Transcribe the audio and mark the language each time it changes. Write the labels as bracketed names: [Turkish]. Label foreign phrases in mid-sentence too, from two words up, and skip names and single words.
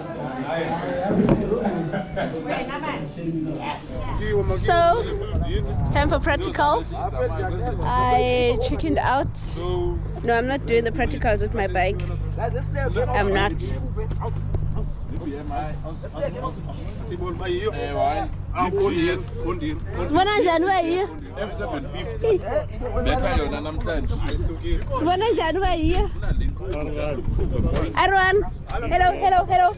[English] So, it's time for practicals. I chickened out. No, I'm not doing the practicals with my bike. I'm not. [Zulu] Sibona njani wayiyo? Sibona njani wayiyo? [English] Arwan. Hello.